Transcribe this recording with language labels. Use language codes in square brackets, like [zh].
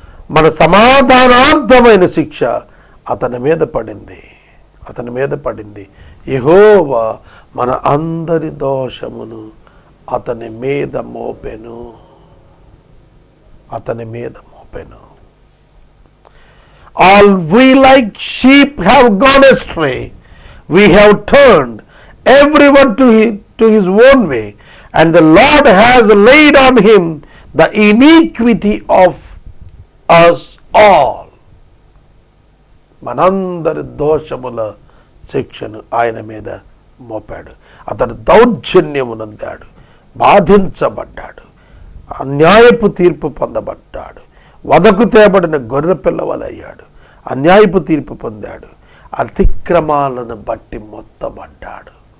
[te] మన సమాధానార్థమైన శిక్ష అతని మీద పడింది. అతని మీద పడింది. యెహోవా మన అందరి దోషమును అతని మీద మోపెను. అతని మీద మోపెను. [en] All we like sheep have gone astray. We have turned everyone to his own way, and the Lord has laid on him the iniquity of us all. [te] మనందరి దోషముల శిక్షను ఆయన మీద మోపాడు. అతడు దౌర్జన్యమునందాడు, బాధించబడ్డాడు, అన్యాయపు తీర్పు పొందబడ్డాడు, వదకు తేబడిన గొర్రె పిల్లవలయ్యాడు, అన్యాయపు తీర్పు పొందాడు, అతిక్రమాలను బట్టి మొత్తబడ్డాడు.